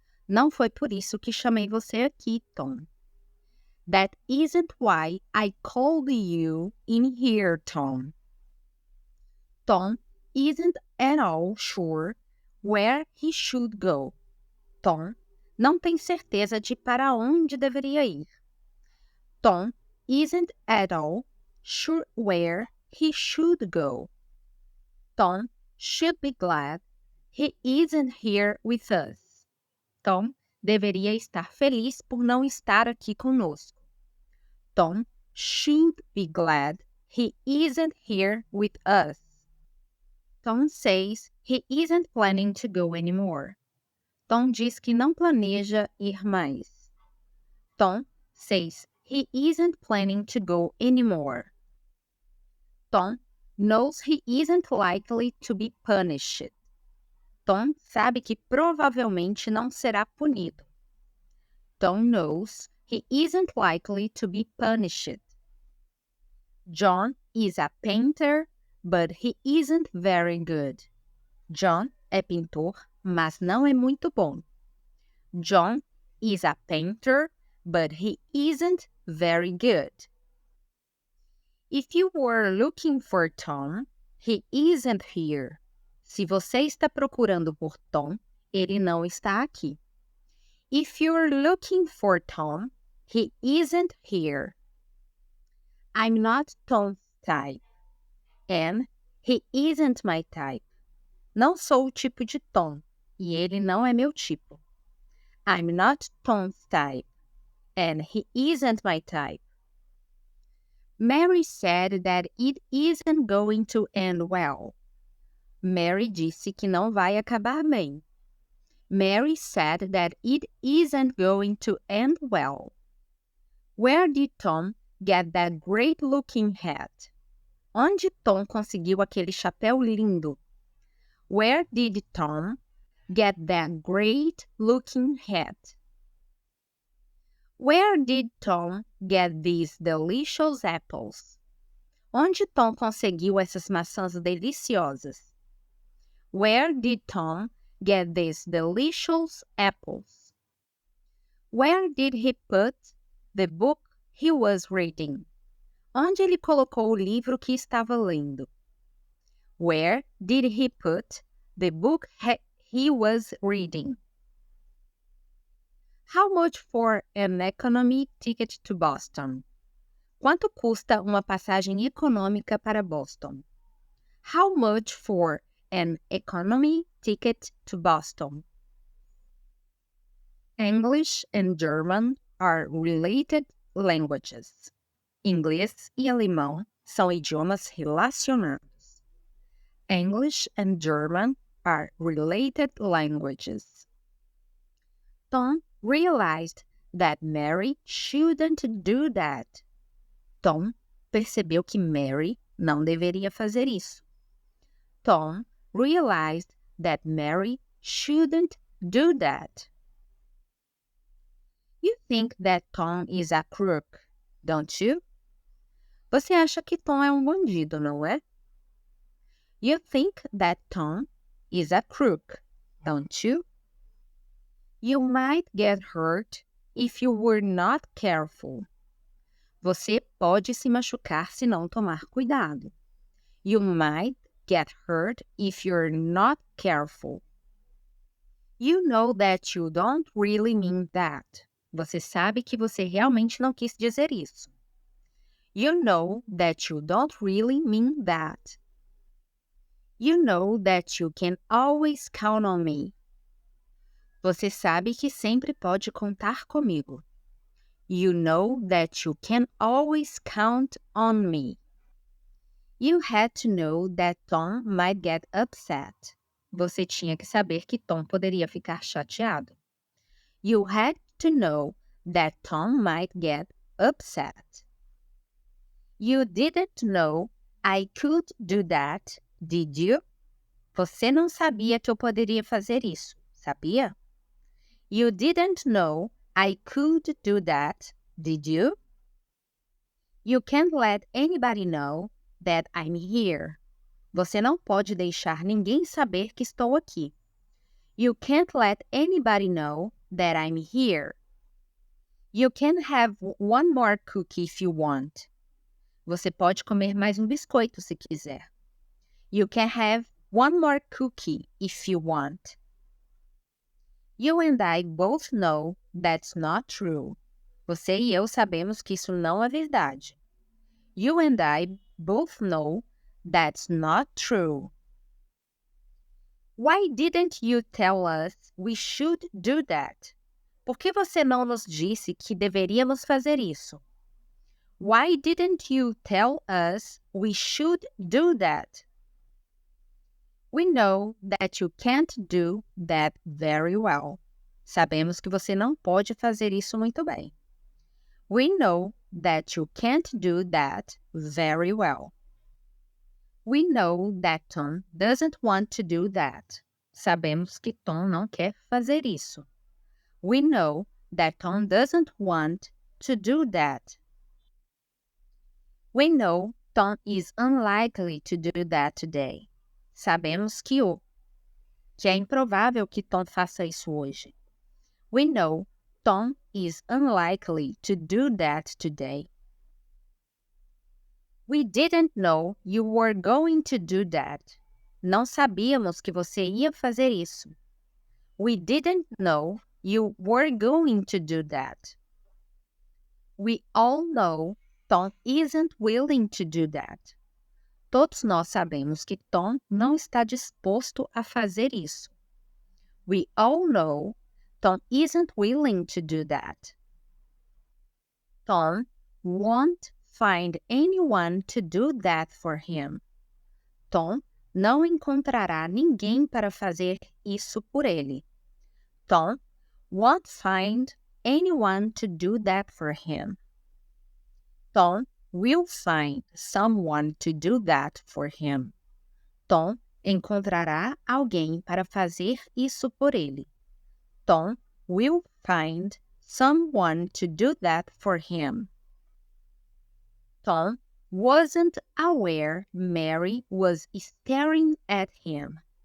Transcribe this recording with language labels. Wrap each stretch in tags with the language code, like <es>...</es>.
<pt>Não foi por isso que chamei você aqui, Tom.</pt> <en>That isn't why I called you in here, Tom. Tom isn't at all sure where he should go.</en> <pt>Tom não tem certeza de para onde deveria ir.</pt> <en>Tom isn't at all sure where he should go. Tom should be glad he isn't here with us.</en> <pt>Tom deveria estar feliz por não estar aqui conosco.</pt> <en>Tom should be glad he isn't here with us. Tom says he isn't planning to go anymore.</en> <pt>Tom diz que não planeja ir mais.</pt> <en>Tom says he isn't planning to go anymore. Tom knows he isn't likely to be punished.</en> <pt>Tom sabe que provavelmente não será punido.</pt> <en>Tom knows he isn't likely to be punished. John is a painter, but he isn't very good.</en> <pt>John é pintor, mas não é muito bom.</pt> <en>John is a painter, but he isn't very good. If you were looking for Tom, he isn't here.</en> <pt>Se você está procurando por Tom, ele não está aqui.</pt> <en>If you're looking for Tom, he isn't here. I'm not Tom's type. And he isn't my type.</en> <pt>Não sou o tipo de Tom. E ele não é meu tipo.</pt> <en>I'm not Tom's type. And he isn't my type. Mary said that it isn't going to end well.</en> <pt>Mary disse que não vai acabar bem.</pt> <en>Mary said that it isn't going to end well. Where did Tom get that great-looking hat?</en> <pt>Onde Tom conseguiu aquele chapéu lindo?</pt> <en>Where did Tom get that great-looking hat? Where did Tom get these delicious apples?</en> <pt>Onde Tom conseguiu essas maçãs deliciosas?</pt> <en>Where did Tom get these delicious apples? Where did he put the book he was reading?</en> <pt>Onde ele colocou o livro que estava lendo?</pt> <en>Where did he put the book he was reading? How much for an economy ticket to Boston?</en> <pt>Quanto custa uma passagem econômica para Boston?</pt> <en>How much for an economy ticket to Boston? English and German are related languages.</en> <pt>Inglês e alemão são idiomas relacionados.</pt> <en>English and German are related languages. Tom realized that Mary shouldn't do that.</en> <pt>Tom percebeu que Mary não deveria fazer isso.</pt> <en>Tom realized that Mary shouldn't do that. You think that Tom is a crook, don't you?</en> <pt>Você acha que Tom é bandido, não é?</pt> <en>You think that Tom is a crook, don't you? You might get hurt if you were not careful.</en> <pt>Você pode se machucar se não tomar cuidado.</pt> <en>You might get hurt if you're not careful. You know that you don't really mean that.</en> <pt>Você sabe que você realmente não quis dizer isso.</pt> <en>You know that you don't really mean that. You know that you can always count on me.</en> <pt>Você sabe que sempre pode contar comigo.</pt> <en>You know that you can always count on me. You had to know that Tom might get upset.</en> <pt>Você tinha que saber que Tom poderia ficar chateado.</pt> <en>You had to know that Tom might get upset. You didn't know I could do that, did you?</en> <pt>Você não sabia que eu poderia fazer isso, sabia?</pt> <en>You didn't know I could do that, did you? You can't let anybody know that I'm here.</en> <pt>Você não pode deixar ninguém saber que estou aqui.</pt> <en>You can't let anybody know that I'm here. You can have one more cookie if you want.</en> <pt>Você pode comer mais biscoito se quiser.</pt> <en>You can have one more cookie if you want. You and I both know that's not true.</en> <pt>Você e eu sabemos que isso não é verdade.</pt> <en>You and I both know that's not true. Why didn't you tell us we should do that?</en> <pt>Por que você não nos disse que deveríamos fazer isso?</pt> <en>Why didn't you tell us we should do that? We know that you can't do that very well.</en> <pt>Sabemos que você não pode fazer isso muito bem.</pt> <en>We know that you can't do that very well. We know that Tom doesn't want to do that.</en> <pt>Sabemos que Tom não quer fazer isso.</pt> <en>We know that Tom doesn't want to do that. We know Tom is unlikely to do that today.</en> <pt>Sabemos que é improvável que Tom faça isso hoje.</pt> <en>We know Tom is unlikely to do that today. We didn't know you were going to do that.</en> <pt>Não sabíamos que você ia fazer isso.</pt> <en>We didn't know you were going to do that. We all know Tom isn't willing to do that.</en> <pt>Todos nós sabemos que Tom não está disposto a fazer isso.</pt> <en>We all know Tom isn't willing to do that. Tom won't find anyone to do that for him.</en> <pt>Tom não encontrará ninguém para fazer isso por ele.</pt> <en>Tom won't find anyone to do that for him. Tom will find someone to do that for him.</en> <pt>Tom encontrará alguém para fazer isso por ele.</pt> <en>Tom will find someone to do that for him. Tom wasn't aware Mary was staring at him.</en>